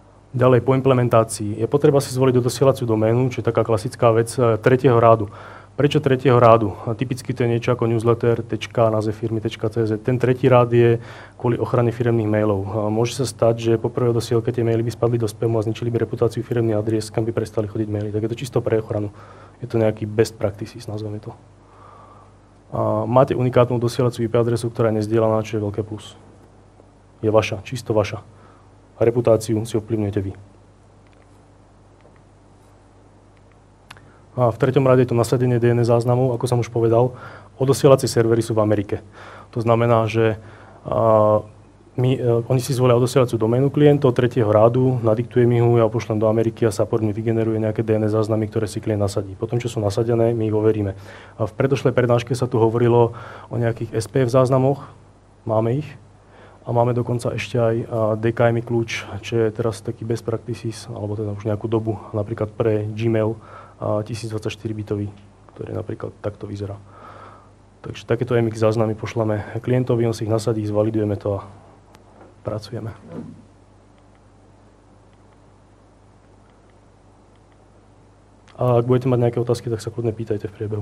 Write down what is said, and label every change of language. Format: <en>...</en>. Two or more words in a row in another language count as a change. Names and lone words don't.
<sk>Ďalej po implementácii je potreba si zvoliť dosielaciu doménu, čo je taká klasická vec tretieho rádu. Prečo tretieho rádu? Typicky to je niečo ako newsletter, .nazvefirmy.cz. Ten tretí rád je kvôli ochrane firemných mailov. Môže sa stať, že po prvej dosielke tie maily by spadli do spamu a zničili by reputáciu firemných adries, kam by prestali chodiť maily. Tak je to čisto pre ochranu. Je to nejaký</sk> <en>best practices,</en> <sk>nazveme to. Máte unikátnu dosielaciu IP adresu, ktorá je nezdieľaná, čo je veľké plus. Je vaša, čisto vaša. A reputáciu si ovplyvňujete vy. A v treťom rade je to nasadenie DNS záznamov, ako som už povedal. Odosielacie servery sú v Amerike. To znamená, že oni si zvolia odosielaciu doménu klientov tretieho rádu, nadiktujem ju, ja pošlem do Ameriky a support mi vygeneruje nejaké DNS záznamy, ktoré si klient nasadí. Potom, čo sú nasadené, my ich overíme. A v predošlej prednáške sa tu hovorilo o nejakých SPF záznamoch. Máme ich. A máme dokonca ešte aj DKIM kľúč, čo je teraz taký</sk> <en>best practices,</en> <sk>alebo teda už nejakú dobu, napríklad pre Gmail 1024-bitový, ktorý napríklad takto vyzerá. Takže takéto MX záznamy pošleme klientovi, on si ich nasadí, zvalidujeme to a pracujeme. A ak budete mať nejaké otázky, tak sa kľudne pýtajte v priebehu.</sk>